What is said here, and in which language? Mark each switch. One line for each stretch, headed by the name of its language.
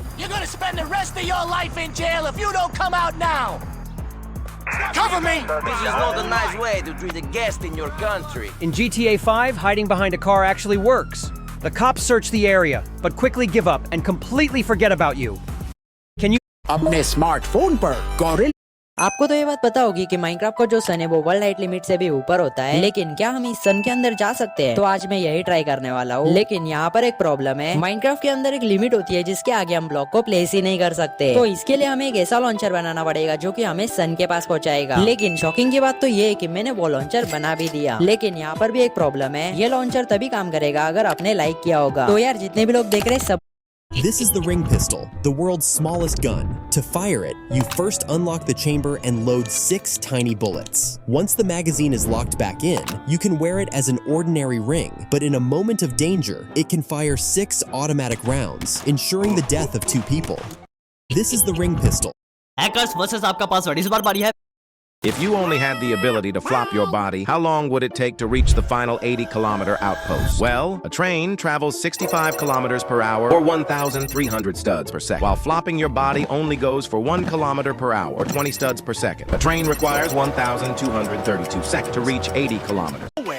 English: You're gonna spend the rest of your life in jail if you don't come out now. Cover me! This is not a nice way to treat a guest in your country. In GTA 5, hiding behind a car actually works. The cops search the area, but quickly give up and completely forget about you. Can you—
Hindi: अपने smartphone पर गॉरिल आपको तो ये बात पता होगी कि Minecraft का जो सन है वो वर्ल्ड हाइट लिमिट से भी ऊपर होता है, लेकिन क्या हम इस सन के अंदर जा सकते हैं? तो आज मैं यही ट्राई करने वाला हूँ। लेकिन यहाँ पर एक प्रॉब्लम है, माइनक्राफ्ट के अंदर एक लिमिट होती है जिसके आगे हम ब्लॉक को प्लेस ही नहीं कर सकते। तो इसके लिए हमें एक ऐसा लॉन्चर बनाना पड़ेगा जो कि हमें सन के पास पहुँचाएगा। लेकिन शॉकिंग की बात तो ये है कि मैंने वो लॉन्चर बना भी दिया, लेकिन यहाँ पर भी एक प्रॉब्लम है। ये लॉन्चर तभी काम करेगा अगर आपने लाइक किया होगा। तो यार जितने भी लोग देख रहे हैं सब—
English: This is the Ring Pistol, the world's smallest gun. To fire it, you first unlock the chamber and load 6 tiny bullets. Once the magazine is locked back in, you can wear it as an ordinary ring, but in a moment of danger, it can fire 6 automatic rounds, ensuring the death of 2 people. This is the Ring Pistol. Hackers versus
Hindi: आपका password इस बार बारी है।
English: If you only had the ability to flop your body, how long would it take to reach the final 80-kilometer outpost? Well, a train travels 65 kilometers per hour or 1,300 studs per second, while flopping your body only goes for 1 kilometer per hour or 20 studs per second. A train requires 1,232 seconds to reach 80 kilometers.